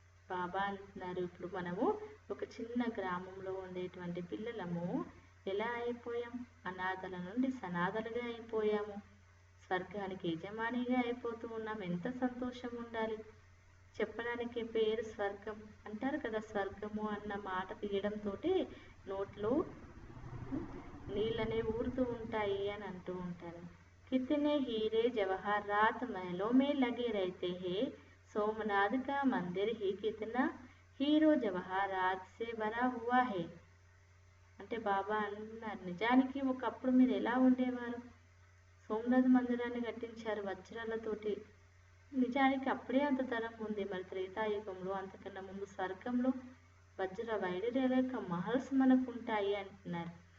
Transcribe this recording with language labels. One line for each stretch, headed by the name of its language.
Telugu: బాబా అంటున్నారు ఇప్పుడు మనము ఒక చిన్న గ్రామంలో ఉండేటువంటి పిల్లలము ఎలా అయిపోయాం, అనాథల నుండి సనాథలుగా అయిపోయాము, స్వర్గానికి యజమానిగా అయిపోతూ ఉన్నాం. ఎంత సంతోషం ఉండాలి. చెప్పడానికి పేరు స్వర్గం అంటారు కదా, స్వర్గము అన్న మాట తీయడంతో నోట్లో నీళ్ళనే ఊరుతూ ఉంటాయి అని అంటూ ఉంటారు.
Hindi: కితనే హీరే జవహరాత్ महलों में लगे रहते हैं, सोमनाथ का मंदिर ही कितना हीरो जवाहरात से भरा हुआ है.
Telugu: అంటే బాబా అన్నారు, నిజానికి ఒకప్పుడు మీరు ఎలా ఉండేవారు, సోమనాథ మందిరాన్ని కట్టించారు వజ్రాలతోటి. నిజానికి అప్పుడే అంత తరం ఉంది. మరి త్రేతాయుగంలో అంతకన్నా ముందు స్వర్గంలో వజ్ర వైడూర్యాల మహల్స్ మనకు ఉంటాయి అంటున్నారు.